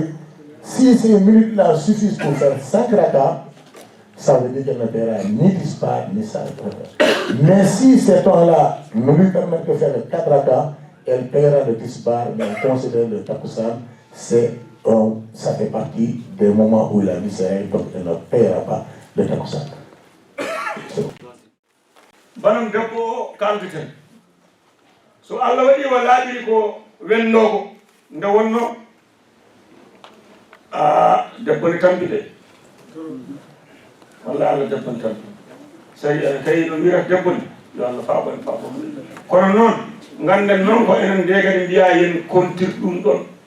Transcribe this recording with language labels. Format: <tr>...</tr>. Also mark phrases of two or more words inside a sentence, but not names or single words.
<fr>Si ces minutes-là suffisent pour faire 5 rakas, ça veut dire qu'elle ne paiera ni Tisbar ni sa prière. Mais si ces temps-là ne lui permettent de faire 4 rakas, elle paiera le Tisbar, mais on considère le Takkosan, ça fait partie des moments où il a vu ses règles, donc elle ne paiera pas le Takkosan.</fr> <ff>banam debbo o kaldeten so Allah waɗi o laaɓiri ko wennoko nde wonno debbo ne tampi de walla Allah debbo ne tampi so tawi no wirata debbo ne yo Allah faabo kono noon ganden noon ko enen nde kadi mbiya yen kontir ɗum ɗon</ff>